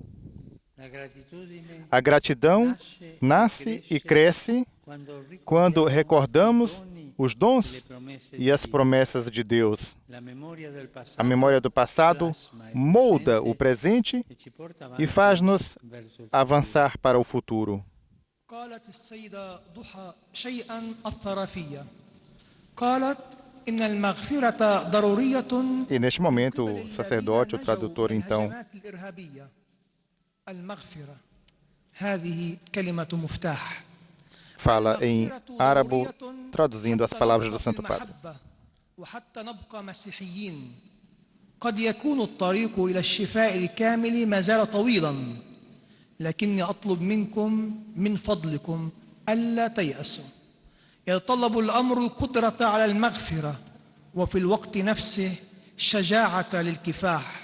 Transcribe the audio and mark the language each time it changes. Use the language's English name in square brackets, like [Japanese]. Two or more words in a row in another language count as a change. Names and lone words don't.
[Portuguese] A gratidão nasce e cresce quando recordamos os dons e as promessas de Deus. A memória do passado molda o presente e faz-nos avançar para o futuro. [Arabic] قالت السيدة ضحى شيئاً أثر فيا. قالت إن المغفرة ضرورية. [Portuguese] E neste momento, o sacerdote, o tradutor, então, [Arabic] المغفرة هذه كلمة مفتاح. [Portuguese] fala em árabe, traduzindo as palavras do Santo Padre. [Arabic] وحتى نبقى مسيحيين. قد يكون الطريق إلى الشفاء الكامل ما زال طويلاً، لكني أطلب منكم من فضلكم ألا تيأسوا. يتطلب الأمر القدرة على المغفرة وفي الوقت نفسه شجاعة للكفاح.